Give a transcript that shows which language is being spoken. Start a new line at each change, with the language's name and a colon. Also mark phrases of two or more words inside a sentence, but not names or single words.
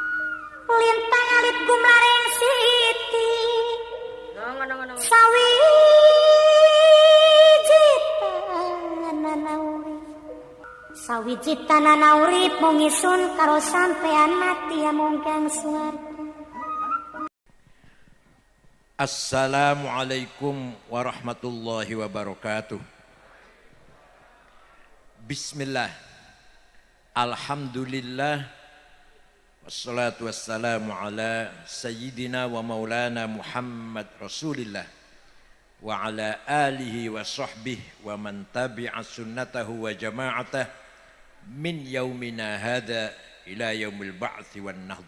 Javanese: Lintang alit gumlaring siti. Ngono. Sawiji tanana urip mung isun karo sampean mati amung kang swarga.
Arabic: السلام عليكم ورحمة الله وبركاته. بسم الله. الحمد لله. والصلاة والسلام على سيدنا ومولانا محمد رسول الله وعلى آله وصحبه ومن تبع سنته وجماعته من يومنا هذا إلى يوم البعث والنهضة.